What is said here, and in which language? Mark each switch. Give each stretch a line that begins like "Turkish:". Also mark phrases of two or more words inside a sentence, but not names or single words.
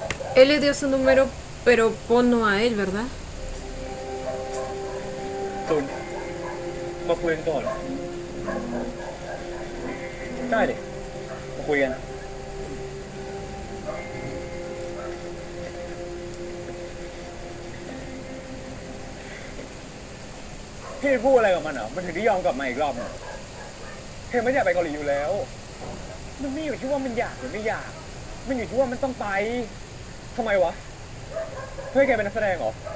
Spanish: Él le dio su número, pero Po no a él, ¿verdad?
Thai: ตุนมาคุยกันก่อนได้ดิมาคุยกัน พี่พูดอะไรกับมันเหรอมันถึงได้ยอมกลับมาอีกรอบนึงเธอไม่อยากไปเกาหลีอยู่แล้ว มันไม่อยู่ที่ว่ามันอยากหรือไม่อยาก มันอยู่ที่ว่ามันต้องไปทำไมวะเฮ้ยแกเป็นนักแสดงเหรอ